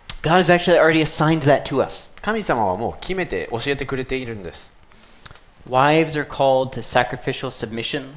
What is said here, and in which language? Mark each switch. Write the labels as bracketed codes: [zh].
[en] God has actually already assigned that to us. [ja] 神様はもう決めて教えてくれているんです。 [en] Wives are called to sacrificial submission.